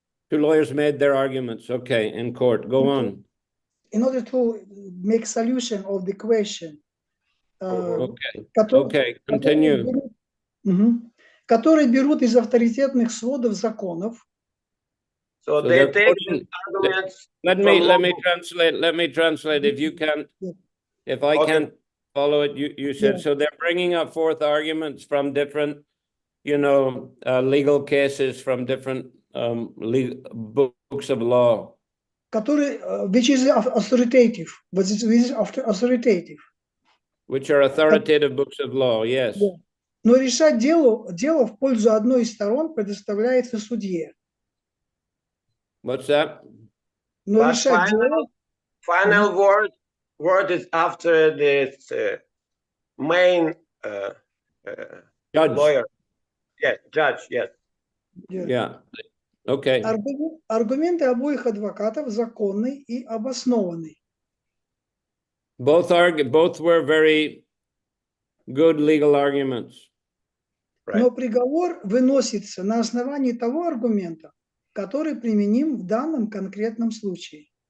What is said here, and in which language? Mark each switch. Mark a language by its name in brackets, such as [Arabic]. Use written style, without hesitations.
[English] Two lawyers made their arguments. Okay, in court. Go on. In order to make solution of the question. Okay, continue. [Russian] Которые берут из авторитетных сводов законов. [English] So they take arguments. Let me translate. If you can't, if I can't follow it, you said. So they're bringing up forth arguments from different, you know, legal cases from different books of law. [Russian] Которые, [English] which is authoritative, authoritative. Which are authoritative books of law, yes. [Russian] Но решать дело в пользу одной из сторон предоставляется судье. [English] What's that? [Russian] Но решать дело... [English] Final word is after this main judge. Lawyer. Yes, judge, yes. Yeah. Okay. [Russian] Аргументы обоих адвокатов законны и обоснованы. [English] Both were very good legal arguments. [Russian] Но приговор выносится на основании того аргумента, который применим в данном конкретном случае.